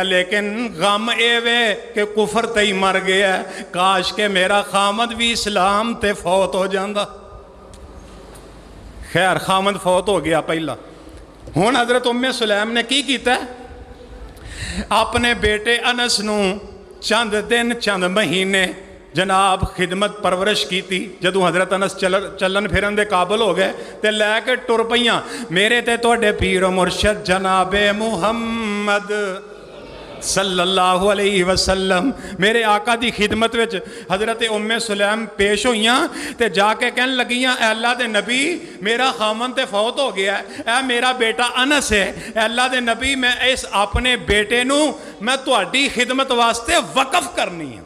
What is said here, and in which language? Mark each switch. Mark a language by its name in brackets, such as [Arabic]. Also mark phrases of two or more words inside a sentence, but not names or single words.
[Punjabi] ਲੇਕਿਨ ਗਮ ਇਹ ਵੇ ਕਿ ਕੁਫਰ ਤੇ ਹੀ ਮਰ ਗਿਆ, ਕਾਸ਼ ਕਿ ਮੇਰਾ ਖਾਮਦ ਵੀ ਇਸਲਾਮ ਤੇ ਫੌਤ ਹੋ ਜਾਂਦਾ। ਖੈਰ ਖਾਮਦ ਫੌਤ ਹੋ ਗਿਆ ਪਹਿਲਾਂ। ਹੁਣ ਹਜ਼ਰਤ उम्मे सुलैम ਨੇ ਕੀ ਕੀਤਾ, ਆਪਣੇ ਬੇਟੇ ਅਨਸ ਨੂੰ ਚੰਦ ਦਿਨ ਚੰਦ ਮਹੀਨੇ [Urdu] جناب خدمت پرورش کی تھی. [Punjabi] ਜਦੋਂ ਹਜ਼ਰਤ ਅਨਸ ਚਲਨ ਫਿਰਨ ਦੇ ਕਾਬਿਲ ਹੋ ਗਏ ਤੋ ਲੈਕੇ ਟੁਰ ਪਈਆਂ, ਮੇਰੇ ਤੇ ਤੁਹਾਡੇ ਪੀਰ ਮੁਰਸ਼ਦ ਜਨਾਬੇ ਮੁਹੰਮਦ [Arabic] صلى الله عليه وسلم [Punjabi] ਮੇਰੇ ਆਕਾ ਦੀ ਖ਼ਿਦਮਤ ਵਿਚ ਹਜ਼ਰਤ ਉੱਮੇ ਸੁਲੈਮ ਪੇਸ਼ ਹੋਈਆਂ ਤੇ ਜਾਕੇ ਕਹਿਨ ਲਗੀਆਂ, ਅੱਲ੍ਹਾ ਦੇ ਨਬੀ ਮੇਰਾ ਖਾਮਨ ਤੇ ਫ਼ੌਤ ਹੋ ਗਿਆ ਹੈ, ਐ ਮੇਰਾ ਬੇਟਾ ਅਨਸ ਹੈ, ਅੱਲ੍ਹਾ ਦੇ ਨਬੀ ਮੈਂ ਇਸ ਅਪਨੇ ਬੇਟੇ ਨੂੰ ਮੈਂ ਤੁਹਾਡੀ ਖ਼ਿਦਮਤ ਵਾਸਤੇ ਵਕਫ਼ ਕਰਨੀ ਹੈ।